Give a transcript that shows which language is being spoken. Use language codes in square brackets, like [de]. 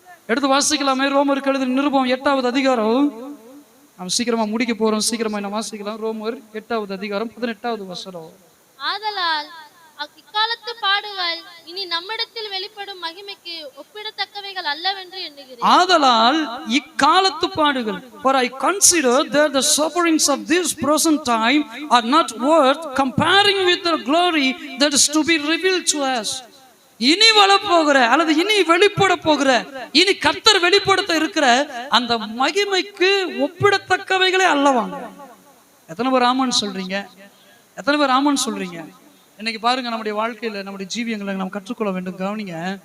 [ta] எடுத்து வாசிக்கலாமே, ரோமருக்கு எழுதின நிருபம் 8வது அதிகாரம். நாம் சீக்கிரமா முடிக்க போறோம், சீக்கிரமா என்ன வாசிக்கலாம். ரோமர் 8வது அதிகாரம் 18வது வசனம். ஆதலால் இக்காலத்து பாடுகள் இனி நம்மிடத்தில் வெளிப்படும் மகிமைக்கு ஒப்பிடத்தக்கவைகள் அல்லவென்று எண்ணுகிறேன். ஆதலால் இக்காலத்து பாடுகள், [en] for I consider that the sufferings of this present time are not worth comparing with the glory that is to be revealed to us. [ta] இனி வரப்போகிற அல்லது இனி வெளிப்பட போகிற, இனி கர்த்தர் வெளிப்படுத்த இருக்கிற அந்த மகிமைக்கு ஒப்பிடத்தக்கவைகளே அல்லவாங்க. எத்தனை பேர் ஆமான்னு சொல்றீங்க? எத்தனை பேர் ஆமான்னு சொல்றீங்க? இன்னைக்கு பாருங்க, நம்முடைய வாழ்க்கையில, நம்முடைய ஜீவியங்களை நாம் கற்றுக்கொள்ள வேண்டும். கவனிங்க,